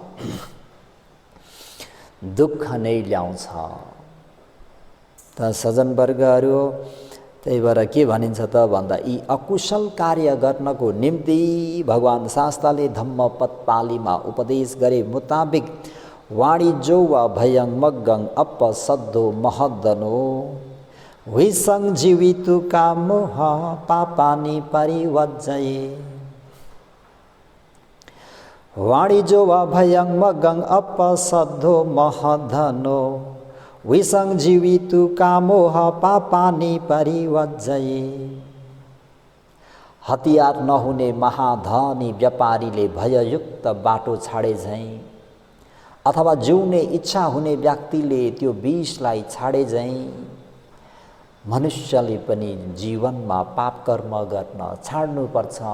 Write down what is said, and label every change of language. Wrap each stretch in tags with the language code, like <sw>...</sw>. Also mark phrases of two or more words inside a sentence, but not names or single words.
<ne>दुःख नै ल्याउँछ। त सज्जनवर्गहरू, त्यही भएर के भनिन्छ त भन्दा यी अकुशल कार्य गर्नको निम्ति भगवान शास्त्रले धम्मपदपालीमा उपदेश गरे मुताबिक</ne> <pi>वाणिज्यो वा भयं मग्गं अपसद्धो महद्दनो विसं जीवितु कामोह पापानि परिवर्जये। वाणिज्यो वा भयं मग्गं अपसद्धो महद्धनो विसं जीवितु कामोह पापानि परिवर्जये।</pi> <ne>हतियार नहुने महाधनी व्यापारीले भययुक्त बाटो छाडे झैं अथवा जिउने इच्छा हुने व्यक्तिले त्यो विषलाई छाडे झैं मनुष्यले पनि जीवनमा पाप कर्म गर्न छाड्नुपर्छ।</ne>